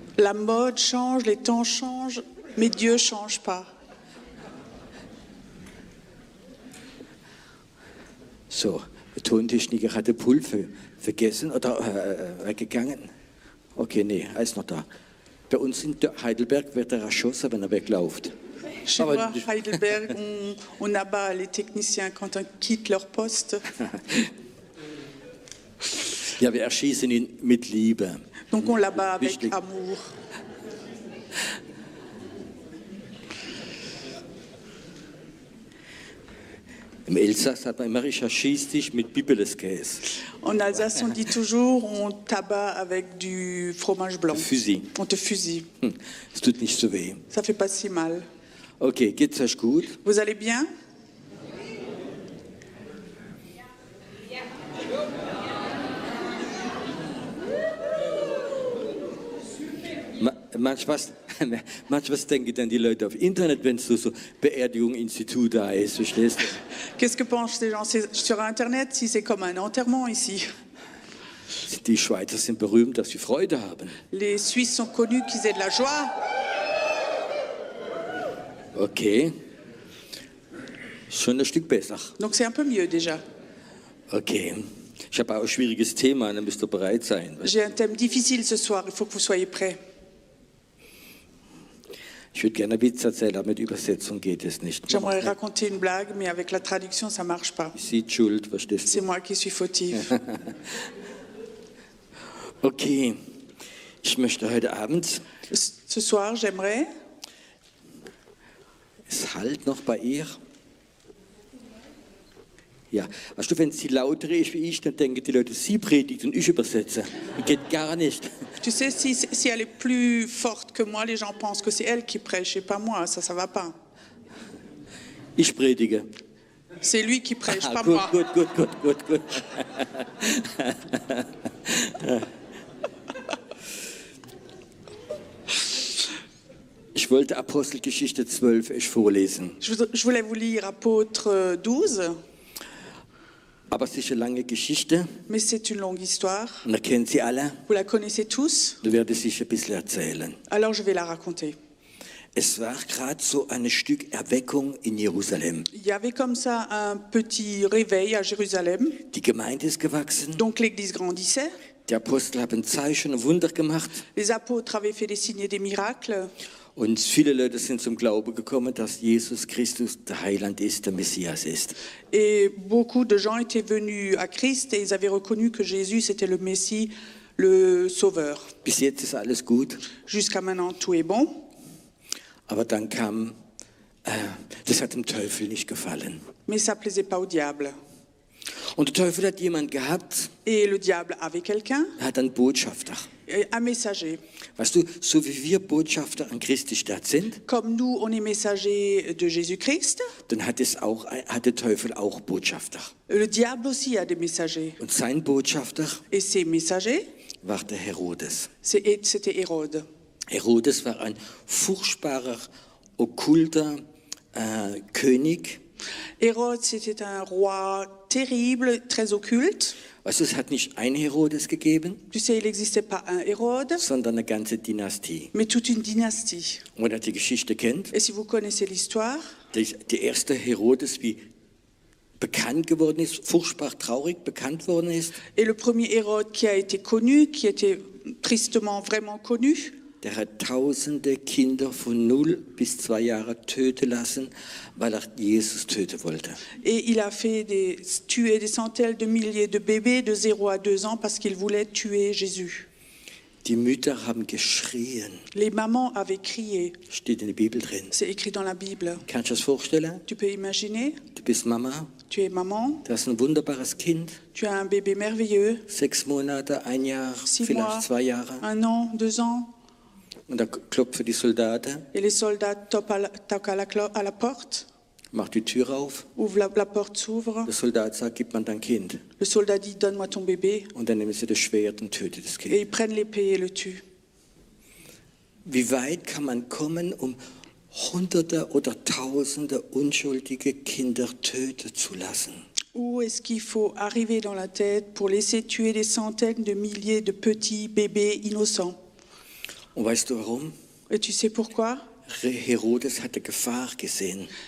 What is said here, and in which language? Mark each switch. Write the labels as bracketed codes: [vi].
[fr] La mode change, les temps changent, mais Dieu ne change pas. [de] So, der Tontechniker hat den Pulver vergessen oder weggegangen. Okay, nee, er ist noch da. Bei uns in Heidelberg wird er erschossen, wenn er wegläuft. [fr] Chez moi, à Heidelberg, on abat les techniciens quand ils quittent leur poste. [de] Ja, wir erschießen ihn mit Liebe. [fr] Donc on l'abat avec [de] Wichtig. [fr] amour. [de] Im Elsass hat man immer, ich erschieß dich mit Bibeleskäse. [fr] En Alsace, on dit toujours on t'abat avec du fromage blanc. Fusil. On te fusille. [de] Es tut nicht so weh. [fr] Ça fait pas si mal. [de] Okay, geht's euch gut? [fr] Vous allez bien? [de] Manchmal denken dann die Leute auf Internet, wenn so Beerdigung-Institut da ist, verstehst du? [fr] Qu'est-ce que pensent les gens sur Internet si c'est comme un enterrement ici? [de] Die Schweizer sind berühmt, dass sie Freude haben. [fr] Les Suisses sont connus qu'ils aient de la joie. [de] Okay. Schon ein Stück besser. [fr] Donc c'est un peu mieux déjà. Okay. [de] Ich habe auch ein schwieriges Thema, dann müsst ihr bereit sein. [fr] J'ai un thème difficile ce soir, il faut que vous soyez prêts. [de] Ich würde gerne einen Witz erzählen, aber mit Übersetzung geht es nicht. [fr] J'aimerais raconter une blague, mais avec la traduction, ça ne marche pas. [de] Sie schuld, verstehst [fr] C'est [de] du? [fr] moi qui suis fautive. [de] Okay. Ich möchte heute Abend, [fr] Ce soir, j'aimerais... [de] es halt noch bei ihr. Ja, weißt du, wenn sie lauter ist wie ich, dann denken die Leute, sie predigt und ich übersetze. Das geht gar nicht. [fr] Tu sais, si elle est plus forte que moi, les gens pensent que c'est elle qui prêche et pas moi. Ça va pas. [de] Ich predige. [fr] C'est lui qui prêche, pas [de] Gut, [fr] moi. [de] gut. Ich wollte Apostelgeschichte 12 euch vorlesen. [fr] Je voulais vous lire Apôtre 12, [de] Aber es ist eine lange Geschichte [fr] mais c'est une longue histoire. [de] und ihr kennt sie alle. [fr] Vous la connaissez tous, [de] Du werdest sicher ein bisschen erzählen. [fr] alors je vais la raconter. [de] Es war gerade so ein Stück Erweckung in Jerusalem. [fr] Il y avait comme ça un petit réveil à Jérusalem. [de] Die Gemeinde ist gewachsen. [fr] Donc l'église grandissait. [de] Die Apostel haben Zeichen und Wunder gemacht. [fr] Les apôtres avaient fait des signes et des miracles. [de] Und viele Leute sind zum Glauben gekommen, dass Jesus Christus der Heiland ist, der Messias ist. [fr] Et beaucoup de gens étaient venus à Christ et ils avaient reconnu que Jésus c'était le Messie, le Sauveur. [de] Bis jetzt ist alles gut. [fr] Jusqu'à maintenant, tout est bon. [de] Aber dann kam, das hat dem Teufel nicht gefallen. [fr] Mais ça ne plaisait pas au diable. [de] Und der Teufel hat jemand gehabt, [fr] Et le diable avait quelqu'un, [de] er hat einen Botschafter. [fr] un messager. [de] Weißt du, so wie wir Botschafter an Christi Stadt sind, [fr] Comme nous, on est messager de Jésus-Christ, [de] dann hat der Teufel auch Botschafter. [fr] le diable aussi a des messagers. [de] Und sein Botschafter [fr] Et ces messagers, [de] war der Herodes. [fr] c'était Hérode. [de] Herodes war ein furchtbarer, okkulter König. [fr] Hérode, c'était un roi terrible, très occulte. [de] Weißt du, es hat nicht ein Herodes gegeben, [fr] Tu sais, il n'existait pas un Hérode, [de] sondern eine ganze Dynastie. [fr] mais toute une dynastie. [de] Und wenn ihr die Geschichte kennt, [fr] Et si vous connaissez l'histoire, [de] der erste Herodes, wie bekannt geworden ist, furchtbar traurig bekannt worden ist, [fr] et le premier Hérode qui a été connu, qui était tristement vraiment connu, [de] der hat tausende Kinder von 0 bis 2 Jahre töten lassen, weil er Jesus töten wollte. [fr] et il a fait tuer des centaines de milliers de bébés de 0 à 2 ans parce qu'il voulait tuer Jésus. [de] Die Mütter haben geschrien. [fr] Les mamans avaient crié. [de] Steht in der Bibel drin. [fr] C'est écrit dans la Bible. [de] Kannst du das vorstellen? [fr] Tu peux imaginer? [de] Du bist Mama [fr] Tu es maman, [de] du hast ein wunderbares Kind, [fr] tu as un bébé merveilleux, [de] 6 Monate, 1 Jahr, [fr] 6 [de] vielleicht [fr] mois, [de] 2 Jahre. [fr] 1 an, 2 ans. [de] Und da klopfen die Soldaten, [fr] Et les soldats toquent à la porte, [de] macht die Tür auf. [fr] ouvrent la porte s'ouvre. [de] Der Soldat sagt, gib mir dein Kind. [fr] Le soldat dit, donne-moi ton bébé. [de] Und dann nehmen sie das Schwert und töten das [fr] Et [de] Kind. [fr] ils prennent l'épée et le tuent. [de] Wie weit kann man kommen, um Hunderte oder Tausende unschuldige Kinder töten zu lassen? [fr] Où est-ce qu'il faut arriver dans la tête pour laisser tuer des centaines de milliers de petits bébés innocents? [de] Und weißt du warum? [fr] Et tu sais pourquoi? [de] Herodes hatte Gefahr gesehen.